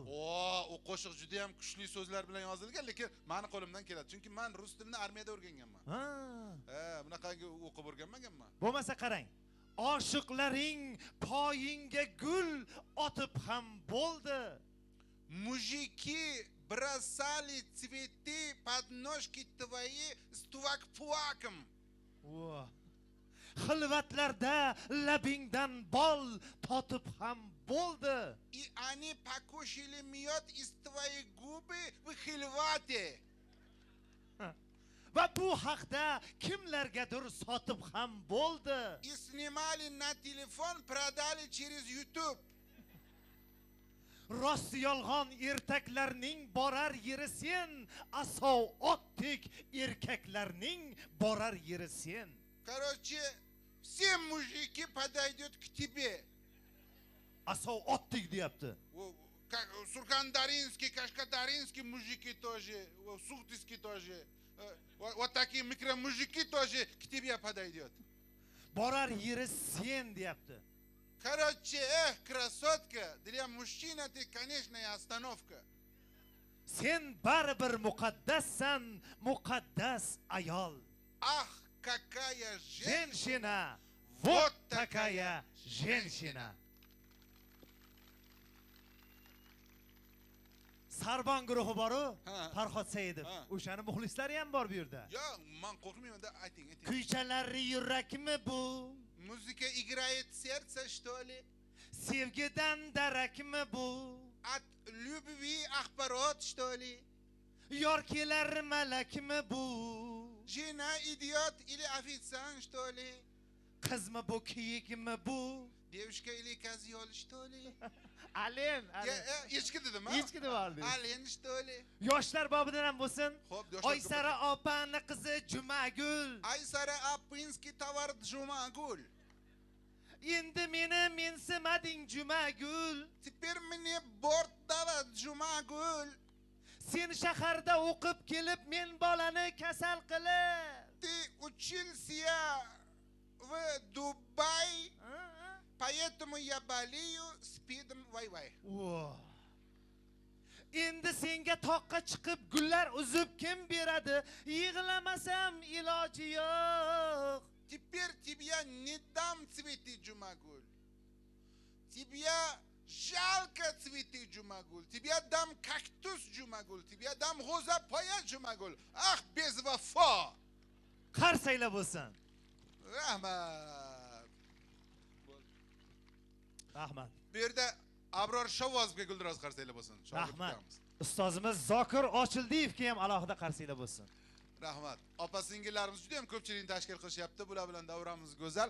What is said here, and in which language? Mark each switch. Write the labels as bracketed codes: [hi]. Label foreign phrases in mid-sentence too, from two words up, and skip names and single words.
[uz] U qo'shiq juda ham kuchli so'zlar bilan yozilgan, lekin meni qo'limdan keladi. Chunki men rus tilini armiyada o'rganganman. Bunaqangi o'qib o'rganmaganman. Bo'lmasa qarang. Oshiqlaring poyingga gul otib ham bo'ldi. [ru] Mujiki бросали цветы под ножки твои с tuvak-puvakом. [uz] Xilvatlarda labingdan bol totib ham bo'ldi. [ru] И они покушали мед из твоей губы в xilvate. [uz] Va bu haqda kimlargadir sotib ham bo'ldi. [ru] И снимали на телефон, продали через YouTube. [uz] Rost yolg'on ertaklarning borar yeri sen, asov otdek erkaklarning borar yeri sen. [ru] Короче, все мужики подойдут к тебе. [uz] Asov otdek deyapti. [ru] Сургандаринский, Кашкадаринский мужики тоже, Сухтинский тоже. Вот такие микромужики тоже к тебе подойдет. [uz] Borar yeri sen deyapti. [ru] Короче, красотка, для мужчины ты, конечная остановка. [uz] Sen baribir muqaddassan, muqaddas ayol. [ru] Ах, какая Женщина, вот такая женщина. [uz] Sarban guruhi boru, Farhod Saidov. O'shani muxlislari ham bor bu yerda. Yo'q, men qo'rqmayman da, ayting. Kuychalari yurakmi bu? [ru] Muzika играет сердце, что ли? [uz] Sevgidan darakmi bu? [ru] От любви axborot, что ли? [uz] Yor kelar malakmi bu? [ru] Жена идиот или официант, что ли? [uz] Qizmi bu, kiyikmi bu? [ru] Девушка или козел, что ли? Alen. [uz] Echki dedim, ha? Echki deb oldi. [ru] Alen, что li? [uz] Yoshlar bobidan ham bo'lsin. Oysara opani qizi Jumagul. [ru] Aysara apinski tovar Jumagul. [uz] endi meni mensimading Jumagul. [ru] Теперь мне борт dava Jumagul. [uz] Sen shaharda o'qib kelib men bolani kasal qilib. [ru] Ты учился в Дубае, поэтому я болею спидом вай-вай. [uz] Endi senga toqqa chiqib gullar uzib kim beradi? Yig'lamasam iloji yo'q. [ru] Теперь тебя не дам цветы, Джумагуль. Тебя жалко цветы, Джумагуль. Тебя дам кактус, Джумагуль. Тебя дам г'o'zapaya, Джумагуль. Ах, без вафо. [uz] Qarsaylar bo'lsin. Rahmat. Rahmat. Bu yerda Abror Shovozovga guldiroz qarsaylar bo'lsin. Rahmat. Ustozimiz Zokir Ochildiyevga ham alohida qarsaylar bo'lsin. Rahmat. Opa singillarimiz juda ham ko'pchilikni tashkil qilishyapti. Bular bilan davramiz go'zal.